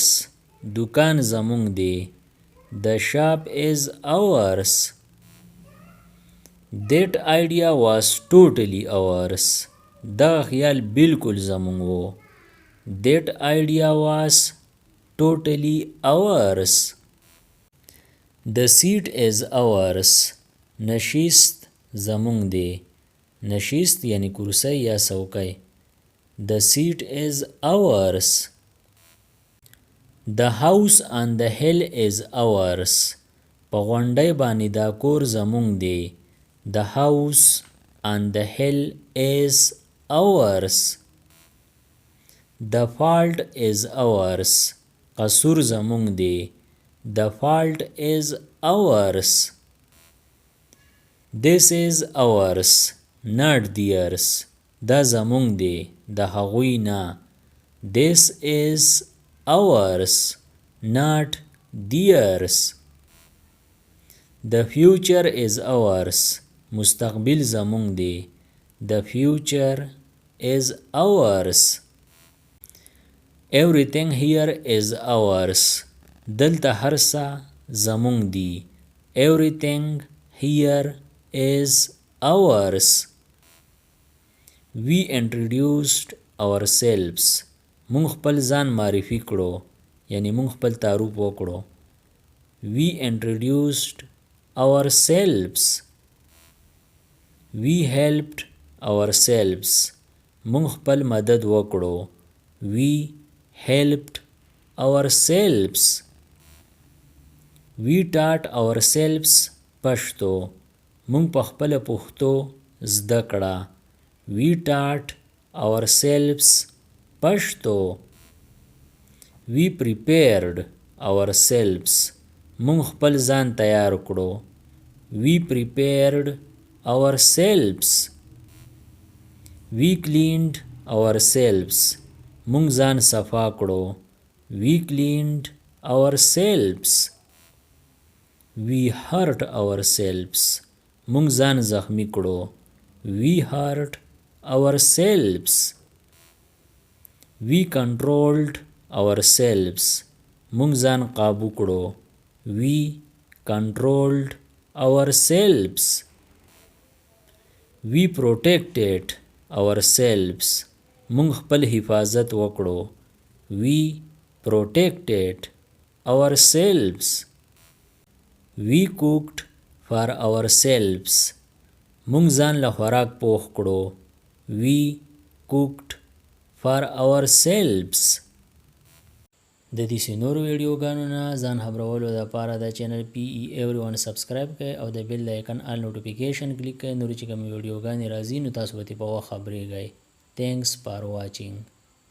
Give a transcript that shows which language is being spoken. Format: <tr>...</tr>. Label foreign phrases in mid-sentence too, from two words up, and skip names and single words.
<ps>دکان زمون دی.</ps> <en>The shop is ours. That idea was totally ours.</en> <ps>دا خیال بالکل زمون وو.</ps> <en>That idea was totally ours. The seat is ours.</en> <ps>نشست زمون دی. نشست یعنی کرسی یا څوکۍ.</ps> <en>The seat is ours. The house on the hill is ours.</en> <ps>په غونډۍ باندې دا کور زمون دی.</ps> <en>The house on the hill is ours. The fault is ours.</en> <ps>قصور زمون دی.</ps> <en>The fault is ours. This is ours, not theirs.</en> <ps>دا زمونږ دی د هغوی نه.</ps> <en>This is ours, not theirs. The future is ours.</en> <ps>مستقبل زمونږ دی.</ps> <en>The future is ours. Everything here is ours.</en> <ps>دلته هر څه زمونږ دی.</ps> <en>Everything here is ours. We introduced ourselves.</en> <ps>مونږ خپل ځان معرفي کړو، یعنی مونږ خپل تعارف وکړو.</ps> <en>We introduced ourselves. We helped ourselves.</en> <ps>مونږ خپل مدد وکړو.</ps> <en>We helped ourselves. We taught ourselves پښتو.</en> <ps>مونږ په خپل پښتو زده کړه.</ps> <en>We taught ourselves پښتو. We prepared ourselves.</en> <ps>مونږ خپل ځان تیار کړو.</ps> <en>We prepared ourselves. We cleaned ourselves.</en> <ps>مونږ ځان صفا کړو.</ps> <en>We cleaned ourselves. We hurt ourselves.</en> <ps>مونږ ځان زخمی کړو.</ps> <en>We hurt ourselves. We controlled ourselves.</en> <ps>مونږ ځان قابو کړو.</ps> <en>We controlled ourselves. We protected ourselves.</en> <ps>مونږ خپل حفاظت وکړو.</ps> <en>We protected ourselves. We cooked for ourselves.</en> <ps>مونږ ځان له خوراک پوخ کړو.</ps> <en>We cooked for ourselves.</en> <ps>د دې نورو ویډیوګانو نه ځان خبرولو لپاره د چینل PE Everyone سبسکرایب کړئ او د</ps> <en>bell icon all notification</en> <ps>کلیک کړئ. نورې چې کومې ویډیوګانې راځي نو تاسو به ترې په وخت خبریږئ.</ps> <en>Thanks for watching.</en>